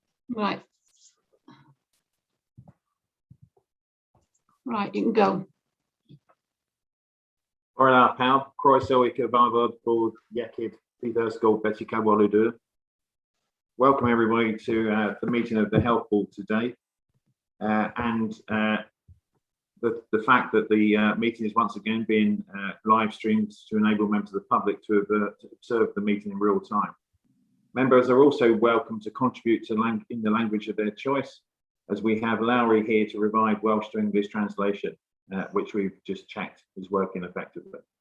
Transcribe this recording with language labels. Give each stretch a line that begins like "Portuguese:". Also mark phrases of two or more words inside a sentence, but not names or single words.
English: Right. Right, you can go.
Welsh: O'r pawb, croeso I cyfarfod bod iechyd Prifysgol Betsi Cadwaladr.
English: Welcome everybody to the meeting of the Health Board today. The fact that the meeting is once again being live streamed to enable members of the public to observe the meeting in real time. Members are also welcome to contribute in the language of their choice, as we have Lowry here to provide Welsh to English translation, which we've just checked is working effectively.